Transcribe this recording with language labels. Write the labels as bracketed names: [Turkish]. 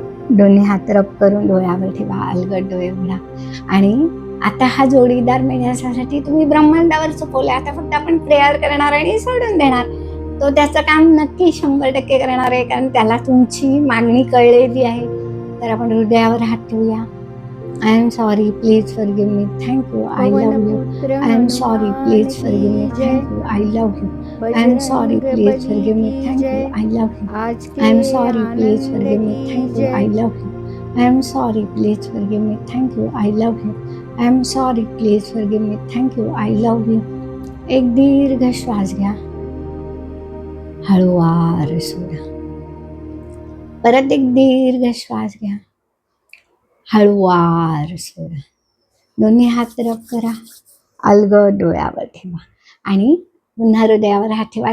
[Marathi] दोन्ही हात रब करून डोळ्यावर ठेवा, अलगद डोळे उघडा. आणि आता हा जोडीदार मिळण्यासाठी तुम्ही ब्रह्मांडावर चुकवले. आता फक्त आपण प्रेयर करणार आणि सोडून देणार. तो त्याचं काम नक्की 100% करणार आहे, कारण त्याला तुमची मागणी कळलेली आहे. तर आपण हृदयावर हात ठेवूया. [English] I am sorry, please forgive me. Thank you. I love you. I am sorry, please forgive me. Thank you. I love you. I am sorry, please forgive me. Thank you. I love you. I am sorry, please forgive me. Thank you. I love you. I am sorry, please forgive me. Thank you. I love you. I am sorry, please forgive me. Thank you. I love you. [Marathi] एक दीर्घ श्वास घ्या, हळूवार सोडा. परत एक दीर्घ श्वास घ्या, हळूवार सोडा. दोन्ही हात रब करा, अलगद डोळ्यावर ठेवा आणि पुन्हा हृदयावर हात ठेवा.